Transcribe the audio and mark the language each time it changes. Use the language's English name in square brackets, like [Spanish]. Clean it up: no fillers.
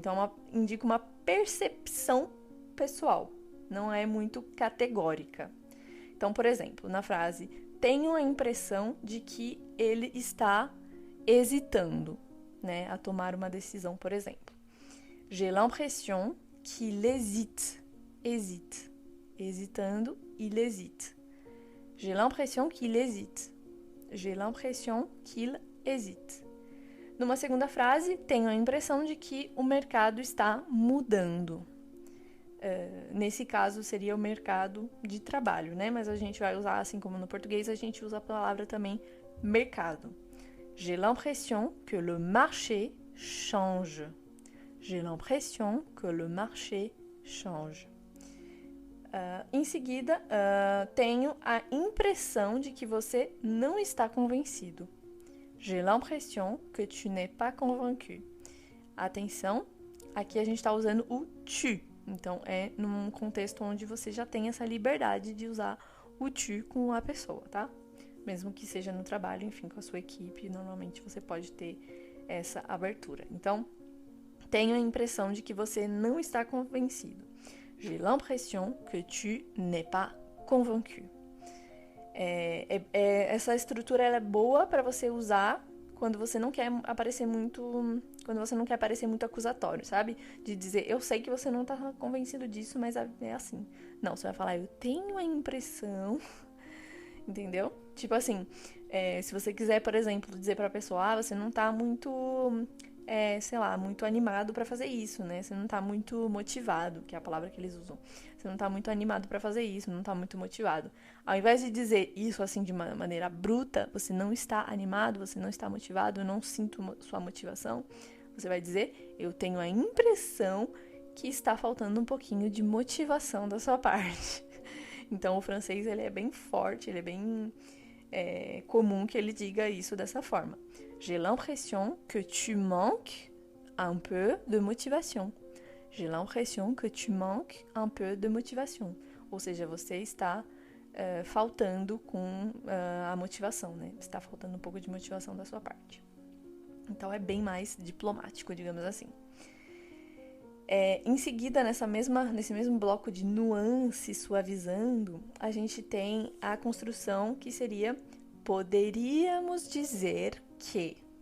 [Portuguese] Então indica uma percepção pessoal, não é muito categórica. Então, por exemplo, na frase tenho a impressão de que ele está hesitando, né, a tomar uma decisão, por exemplo. [French] J'ai l'impression qu'il hésite. Hesitando, il hésite. J'ai l'impression qu'il hésite. J'ai l'impression qu'il hésite. [Portuguese] Numa segunda frase, tenho a impressão de que o mercado está mudando. Nesse caso, seria o mercado de trabalho, né? Mas a gente vai usar, assim como no português, a gente usa a palavra também mercado. [French] J'ai l'impression que le marché change. J'ai l'impression que le marché change. [Portuguese] Em seguida, tenho a impressão de que você não está convencido. [French] J'ai l'impression que tu n'es pas convaincu. [Portuguese] Atenção, aqui a gente está usando o tu. Então, é num contexto onde você já tem essa liberdade de usar o tu com a pessoa, tá? Mesmo que seja no trabalho, enfim, com a sua equipe, normalmente você pode ter essa abertura. Então, tenho a impressão de que você não está convencido. [French] J'ai l'impression que tu n'es pas convaincu. [Portuguese] Essa estrutura ela é boa para você usar quando você não quer aparecer muito, quando você não quer parecer muito acusatório, sabe? De dizer, eu sei que você não tá convencido disso, mas é assim. Não, você vai falar, eu tenho a impressão, entendeu? Tipo assim, se você quiser, por exemplo, dizer pra pessoa, você não tá muito, sei lá, muito animado pra fazer isso, né? Você não tá muito motivado, que é a palavra que eles usam. Você não tá muito animado pra fazer isso, não tá muito motivado. Ao invés de dizer isso assim de uma maneira bruta, você não está animado, você não está motivado, eu não sinto sua motivação, você vai dizer, eu tenho a impressão que está faltando um pouquinho de motivação da sua parte. Então, o francês, ele é bem forte, ele é bem comum que ele diga isso dessa forma. [French] J'ai l'impression que tu manques un peu de motivation. J'ai l'impression que tu manques un peu de motivation. [Portuguese] Ou seja, você está faltando com a motivação, né? Está faltando um pouco de motivação da sua parte. Então, é bem mais diplomático, digamos assim. Em seguida, nesse mesmo bloco de nuance suavizando, a gente tem a construção que seria poderíamos dizer que.